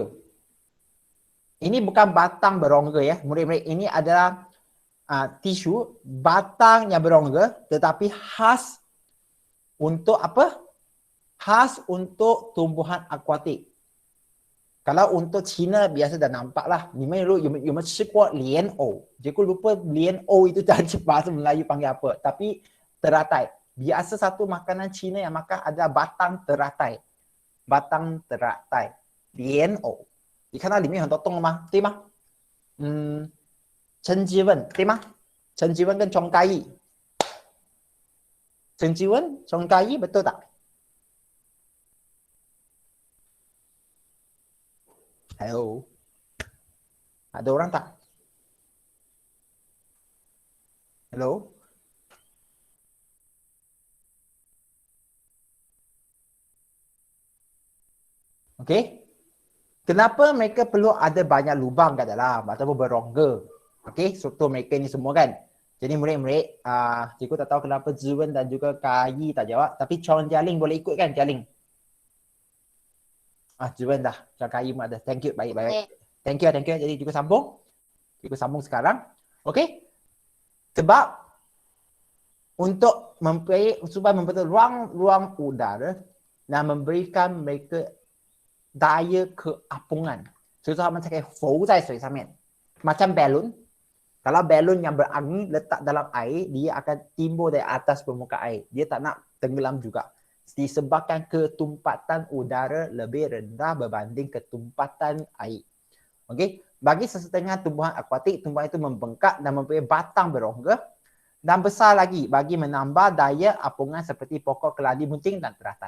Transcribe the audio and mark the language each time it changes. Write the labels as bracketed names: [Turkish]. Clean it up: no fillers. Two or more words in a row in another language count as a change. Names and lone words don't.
[Malay] Ini bukan batang berongga ya, murid-murid. Ini adalah tisu batang yang berongga, tetapi khas untuk apa? Khas untuk tumbuhan akuatik. Kalau untuk Cina biasa dah nampak lah. [English] You may [Chinese] 吃过莲藕. [Malay] Cikgu lupa 莲藕 itu dari bahasa Melayu panggil apa. Tapi teratai. Biasa satu makanan Cina yang makan ada batang teratai. Batang teratai. [Chinese] 莲藕. 你看到里面很多洞了吗？对吗？陈吉文对吗？陈吉文跟钟嘉义。陈吉文, [Malay] Chong Kai betul tak? Hello. Ada orang tak? Hello. Okey. Kenapa mereka perlu ada banyak lubang kat dalam ataupun berongga? Okey, struktur mereka ni semua kan. Jadi murid-murid, cikgu tak tahu kenapa Zuwen dan juga Kai tak jawab, tapi Chong Jialing boleh ikut kan, Jialing? Zuwen dah, Chong Kai pun ada. [English] Thank you, baik. Thank you. [Malay] Jadi cikgu sambung. Cikgu sambung sekarang. Okey. Sebab supaya membentuk ruang udara dan memberikan mereka daya keapungan. Contoh macam kayak flow [Chinese] 在水上面. [Malay] Macam balon. Kalau balon yang berangin letak dalam air, dia akan timbul dari atas permukaan air. Dia tak nak tenggelam juga. Disebabkan ketumpatan udara lebih rendah berbanding ketumpatan air. Okey. Bagi sesetengah tumbuhan akuatik, tumbuhan itu membengkak dan mempunyai batang berongga dan besar lagi bagi menambah daya apungan seperti pokok keladi bunting dan teratai.